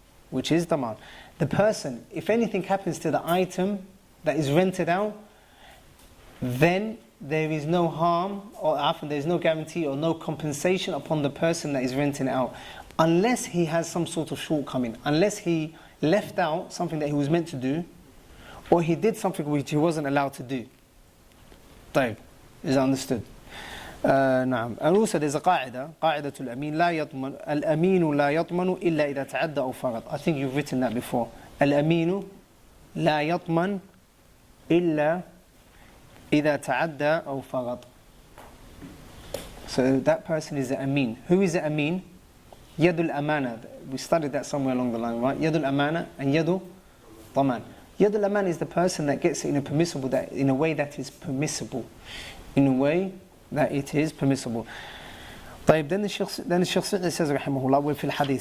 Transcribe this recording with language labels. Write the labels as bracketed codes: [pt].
[en] The person, if anything happens to the item that is rented out, then there is no harm, or often there is no guarantee or no compensation upon the person that is renting it out, unless he has some sort of shortcoming, unless he left out something that he was meant to do, or he did something which he wasn't allowed to do. طيب. Is that understood? نعم. And also there's a [ar] قاعدة الأمين لا يضمن الأمين لا يضمن إلا إذا تعدى أو فرط. [en] I think you've written that before. [ar] الأمين لا يضمن إلا إذا تعدى أو فرط. [en] So that person is the Amin. Who is the Amin? Yadul Amana. We studied that somewhere along the line, right? Yadul Amana and Yadul Taman. Yadul Amana is the person that gets it in a way that is permissible. In a way that it is permissible. [ar] طيب, [en] then the Shaykh says [ar] رحمه الله وفي الحديث.